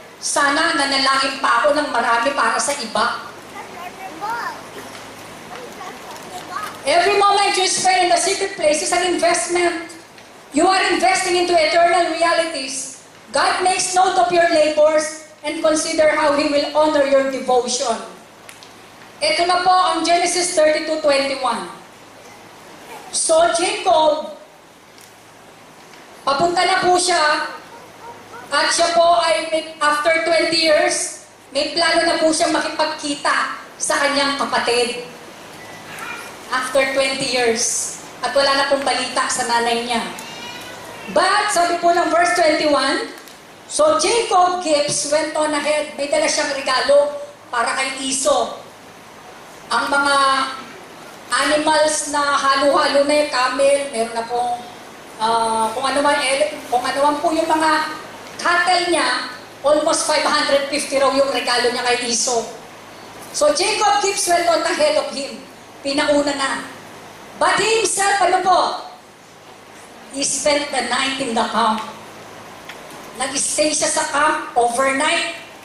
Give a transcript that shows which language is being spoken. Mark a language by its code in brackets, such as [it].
[tl] Sana nanalangin pa ako ng marami para sa iba. [en] Every moment you spend in the secret place is an investment. You are investing into eternal realities. God makes note of your labors and consider how He will honor your devotion. [tl] Ito na po ang Genesis 32:21. So Jacob, papunta na po siya at siya po ay [en] after 20 years, [tl] may plano na po siya makipagkita sa kanyang kapatid. [en] After 20 years. [tl] At wala na pong balita sa nanay niya. [en] But, [tl] sabi po ng [en] verse 21, so Jacob Gibbs went on ahead. May dala siyang regalo para kay Esau. Ang mga animals na halo-halo na yung camel, meron na pong kung ano man po yung mga cattle niya, almost 550 raw yung regalo niya kay Esau. So Jacob Gibbs went on ahead of him. [tl] Pinauna na. [en] But he himself, [tl] ano po? [en] He spent the night in the camp. [tl] Nag-stay siya sa camp overnight.